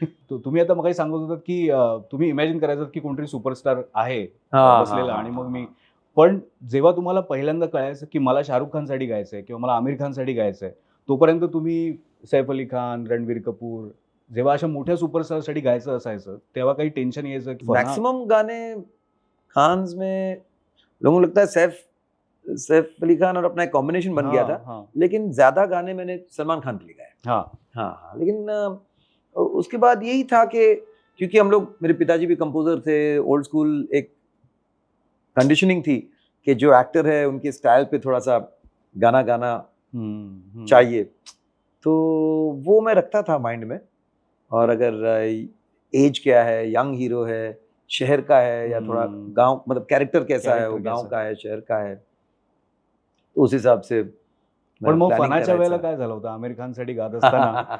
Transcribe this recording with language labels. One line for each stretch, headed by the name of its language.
Marathi: तो तुम्ही आता मगाशी सांगत होतात की तुम्ही इमॅजिन करायचं की कोणतरी सुपरस्टार आहे बसलेला आणि मग मी. पण जेव्हा तुम्हाला पहिल्यांदा कळायचं की मला शाहरुख खानसाठी गायचंय किंवा मला आमिर खानसाठी गायचंय, तोपर्यंत तुम्ही सैफ अली खान, रणवीर कपूर, जेव्हा अशा मोठ्या सुपरस्टारसाठी गायचं असायचं तेव्हा काही टेन्शन यायचं की
Hindi: मैक्सिमम गाने खान्स में लोगों को लगता है सैफ अली खान और अपना एक कॉम्बिनेशन बन गया था. लेकिन ज्यादा गाने मैंने सलमान खान के लिए गाए. हाँ. लेकिन उसके बाद यही था कि क्योंकि हम लोग, मेरे पिताजी भी कंपोजर थे, ओल्ड स्कूल एक कंडीशनिंग थी कि जो एक्टर है उनके स्टाइल पे थोड़ा सा गाना चाहिए. तो वो मैं रखता था माइंड में. और अगर एज क्या है, यंग हीरो है, शहर का है या थोड़ा गांव, मतलब कैरेक्टर कैसा है, वो Character गांव कैसा का है, शहर का है, तो उस हिसाब से
Marathi: पण मग planning फनाच्या वेळेला करायचं. काय झालं होतं आमिर खानसाठी गात असताना?